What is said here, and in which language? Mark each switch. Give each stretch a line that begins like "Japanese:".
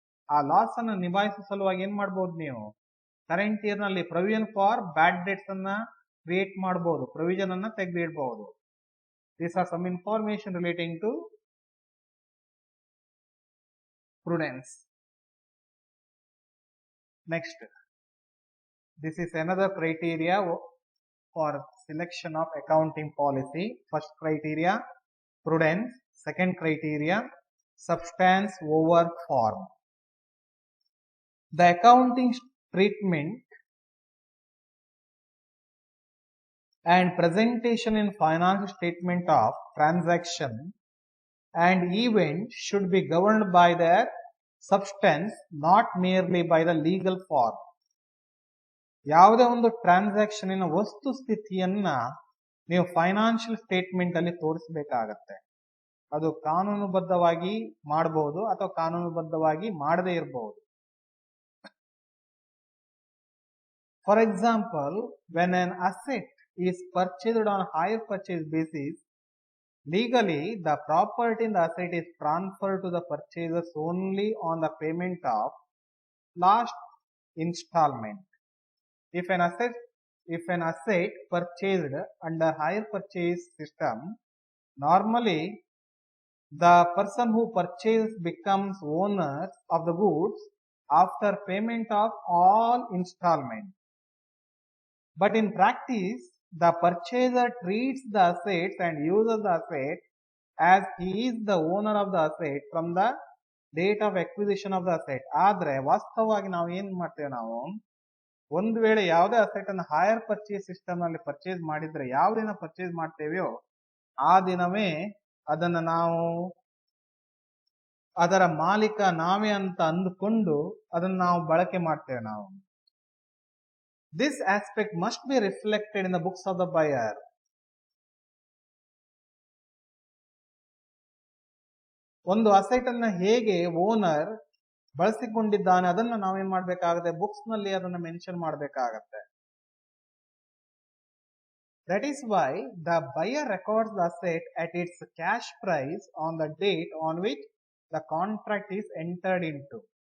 Kannada: ಆ ಲಾಸ್ ಅನ್ನು ನಿಭಾಯಿಸುವ ಸಲುವಾಗಿ ಏನ್ ಮಾಡ್ಬೋದು ನೀವು, ಕರೆಂಟ್ ಇಯರ್ ನಲ್ಲಿ ಪ್ರೊವಿಷನ್ ಫಾರ್ ಬ್ಯಾಡ್ ಡೆಟ್ಸ್ ಅನ್ನ ಕ್ರಿಯೇಟ್ ಮಾಡಬಹುದು, ಪ್ರೊವಿಷನ್ ಅನ್ನ ತೆಗೆದಿಡಬಹುದು.
English: These are some information relating to prudence. Next, this is another criteria for selection of accounting policy. First criteria, prudence. Second criteria, substance over form. The accounting treatment and presentation in financial statement of transaction and event should be governed by their substance, not merely by the legal form.
Kannada: ಯಾವುದೇ ಒಂದು transaction ವಸ್ತು ಸ್ಥಿತಿಯನ್ನ ನೀವು financial statement ಅಲ್ಲಿ ತೋರಿಸಬೇಕಾಗತ್ತೆ. ಅದು ಕಾನೂನುಬದ್ಧವಾಗಿ ಮಾಡಬಹುದು ಅಥವಾ ಕಾನೂನುಬದ್ಧವಾಗಿ ಮಾಡದೇ ಇರಬಹುದು.
English: For example, when an asset is purchased on hire purchase basis, legally the property in the asset is transferred to the purchasers only on the payment of last installment. If an asset purchased under hire purchase system, normally the person who purchased becomes owner of the goods after payment of all installment. But in practice, the purchaser treats the assets and uses the asset as he is the owner of the asset from the date of acquisition of the asset.
Kannada: ಆದ್ರೆ ವಾಸ್ತವವಾಗಿ ನಾವು ಏನ್ ಮಾಡ್ತೇವೆ, ನಾವು ಒಂದು ವೇಳೆ ಯಾವುದೇ asset ಅನ್ನು ಹೈಯರ್ ಪರ್ಚೇಸ್ ಸಿಸ್ಟಮ್ ನಲ್ಲಿ ಪರ್ಚೇಸ್ ಮಾಡಿದ್ರೆ ಯಾವ ದಿನ ಪರ್ಚೇಸ್ ಮಾಡ್ತೇವೆಯೋ ಆ ದಿನವೇ ಅದನ್ನ ನಾವು ಅದರ ಮಾಲೀಕ ನಾವೇ ಅಂತ ಅಂದುಕೊಂಡು ಅದನ್ನ ನಾವು ಬಳಕೆ ಮಾಡ್ತೇವೆ ನಾವು.
English: This aspect must be reflected in the books of the buyer.
Kannada: ಒಂದು ಅಸೆಟ್ ಅನ್ನ ಹೇಗೆ ಓನರ್ ಬಳಸಿಕೊಂಡಿದ್ದಾನೆ ಅದನ್ನ ನಾವೇನ್ ಮಾಡ್ಬೇಕಾಗತ್ತೆ, ಬುಕ್ಸ್ ನಲ್ಲಿ ಅದನ್ನ ಮೆನ್ಷನ್ ಮಾಡ್ಬೇಕಾಗತ್ತೆ.
English: That is why the buyer records the asset at its cash price on the date on which the contract is entered into.